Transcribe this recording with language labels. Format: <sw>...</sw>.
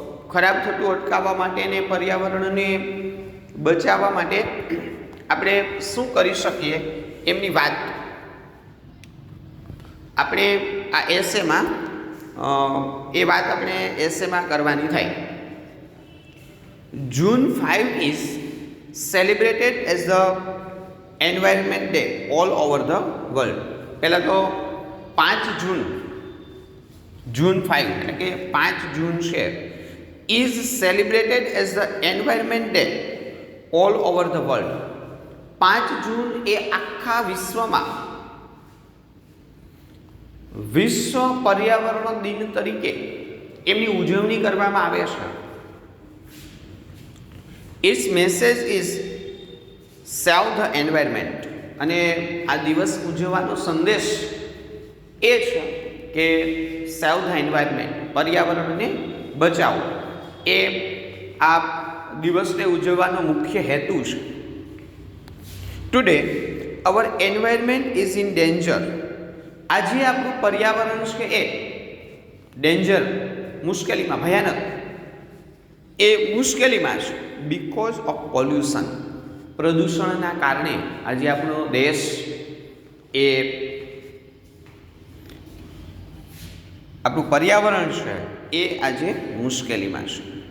<gu>ખરાબ થતું અટકાવવા માટે અને પર્યાવરણને બચાવવા માટે આપણે શું કરી શકીએ એમની વાત આપણે આ એસેમાં એ વાત આપણે એસેમાં કરવાની થાય.</gu> <en>June 5 is celebrated as the Environment Day all over the world.</en> <gu>પહેલાં તો 5 જૂન 5 એટલે કે 5 જૂન છે</gu> <en>is celebrated as the Environment Day all over the world.</en> <gu>5 જૂન એ આખા વિશ્વમાં વિશ્વ પર્યાવરણ દિન તરીકે એમની ઉજવણી કરવામાં આવે છે.</gu> <en>Its message is save the environment.</en> <gu>અને આ દિવસ ઉજવવાનો સંદેશ એ છે કે</gu> <en>save the environment,</en> <gu>પર્યાવરણને બચાવો. એ આ દિવસને ઉજવવાનો મુખ્ય હેતુ છે.</gu> <en>Today our environment is in danger.</en> <gu>આજે આપણું પર્યાવરણ છે એ ડેન્જર, મુશ્કેલીમાં, ભયાનક એ મુશ્કેલીમાં છે</gu> <en>Because of pollution.</en> <gu>પ્રદૂષણના કારણે આજે આપણો દેશ એ આપણું પર્યાવરણ છે એ આજે મુશ્કેલીમાં છે.</gu>